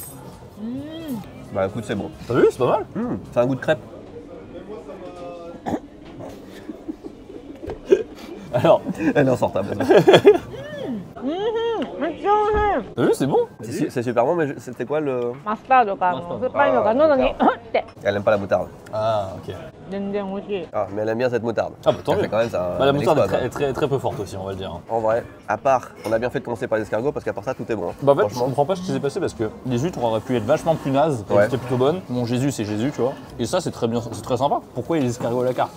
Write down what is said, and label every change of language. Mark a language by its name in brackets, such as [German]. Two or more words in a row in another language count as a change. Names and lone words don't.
[French] Bah écoute, c'est bon. T'as vu, c'est pas mal. C'est un goût de crêpe. Alors, Elle est insortable. t'as vu, c'est bon. C'est super bon, mais c'était quoi le. [Japanese] マスタードが酸っぱいのが喉にって。 [French] Elle aime pas la moutarde. Ah, ok. [Japanese] 全然美味しい。 [French] Ah, mais elle aime bien cette moutarde. Ah bah tant Ça mieux. fait quand même ça. Bah, la un moutarde exploit, est très peu forte aussi, on va le dire. Hein. En vrai, à part, on a bien fait de commencer par l'escargot parce qu'à part ça, tout est bon. Bah en fait, je Franchement. comprends pas ce qui s'est passé parce que les huîtres auraient pu être vachement plus nazes, Ouais. c'était plutôt bonne. Mon Jésus, c'est Jésus, tu vois. Et ça, c'est très bien, c'est très sympa. Pourquoi il y a les escargots à la carte?